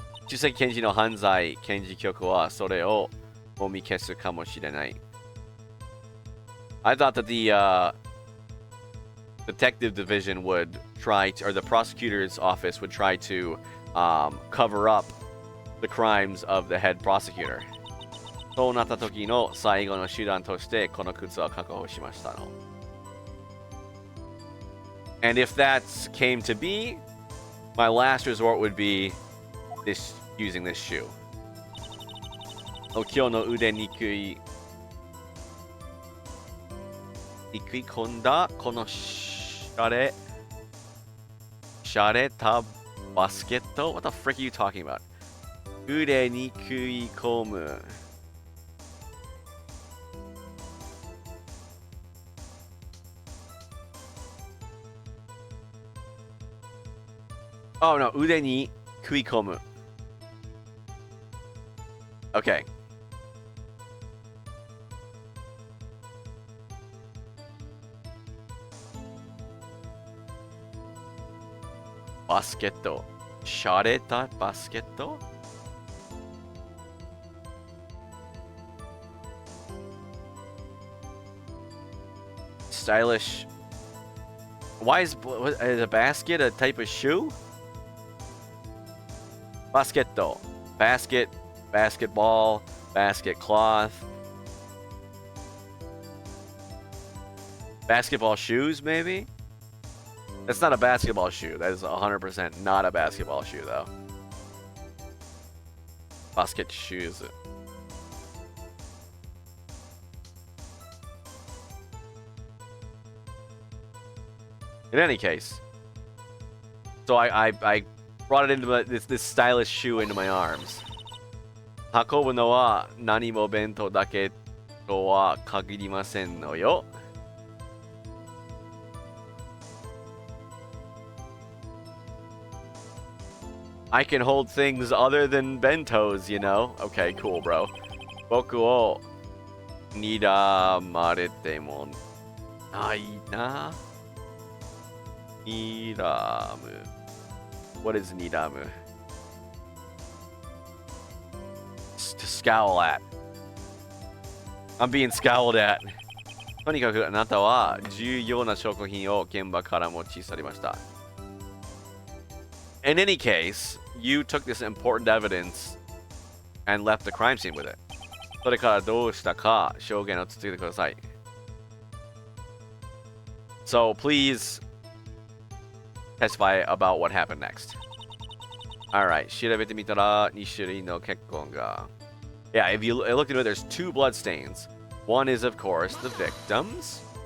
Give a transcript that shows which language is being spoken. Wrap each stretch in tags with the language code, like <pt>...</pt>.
<ja>実際検事の犯罪検事局はそれをもみ消すかもしれない。</ja> <en>I thought that the detective division would try to, or the prosecutor's office would try to cover up the crimes of the head prosecutor.</en> <ja>そうなった時の最後の手段としてこの靴を確保しましたの。</ja> <en>And if that came to be, my last resort would be this using this shoe.</en> <ja>今日の腕に食い込んだこのしゃれたバスケット</ja> <en>What the frick are you talking about?</en> <ja>腕に食い込む</ja> <en>Oh no,</en> <ja>腕に食い込む</ja> <en>Okay.</en> <ja>Basketto. しゃれたバスケット</ja> <en>Stylish. Why is a basket a type of shoe? Basketto. Basket, basketball, basket cloth. Basketball shoes, maybe? That's not a basketball shoe. That is 100% not a basketball shoe, though. Basket shoes. In any case, so I brought it into this stylish shoe into my arms.</en> <ja>運ぶのは何も弁当だけとは限りませんのよ。</ja> <en>I can hold things other than bentos, you know? Okay, cool, bro.</en> <ja>僕を睨まれてもないな。</ja> <en>睨む。What is 睨む? To scowl at. I'm being scowled at.</en> <ja>とにかくあなたは重要な証拠品を現場から持ち去りました。</ja> <en>In any case, you took this important evidence and left the crime scene with it.</en> <ja>それからどうしたか証言を続けてください。</ja> <en>So please testify about what happened next. Alright,</en> <ja>調べてみたら2種類の血痕が</ja> <en>Yeah, if you look into it, there's 2 blood stains. One is, of course, the victim's.</en>